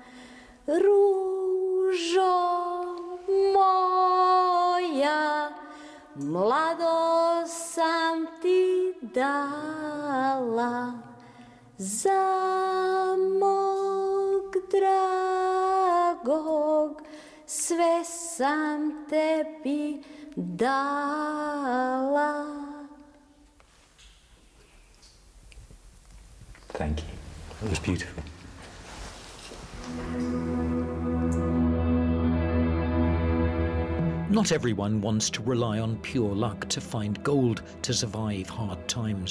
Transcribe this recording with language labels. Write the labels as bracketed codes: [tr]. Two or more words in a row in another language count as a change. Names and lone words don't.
[bs] Ružo moja, mladost sam ti dala, za mog dragog sve sam tebi dala. [en] Thank you. That was beautiful. Not everyone wants to rely on pure luck to find gold to survive hard times.